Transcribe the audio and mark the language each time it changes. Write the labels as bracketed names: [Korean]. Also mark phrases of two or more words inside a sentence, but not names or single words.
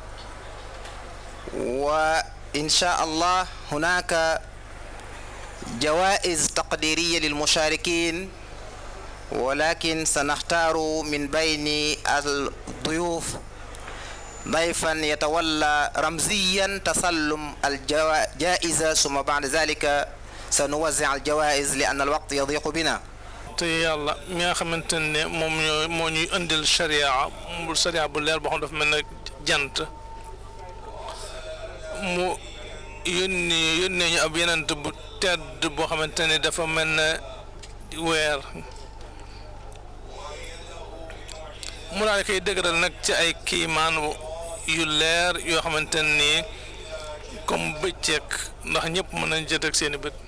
[Arabic] وإن شاء الله هناك جوائز تقديرية للمشاركين، ولكن سنختار من بين الضيوف ضيفا يتولى رمزيا تسلم الجائزة، ثم بعد ذلك سنوزع الجوائز لأن الوقت يضيق بنا. [Wolof] te yàlla mi nga xamante ne moom moo ñuy indil sharia bu leer boo xam dafa mel ne jant mu yónnee ñu ab yenent bu tedd boo xamante ne dafa mel ne weer mu daal koy dëgëral nag ci ay kiimaan yu leer yoo xamante ni comme bëccëg ndax ñëpp mën nañ jët ak seeni bët.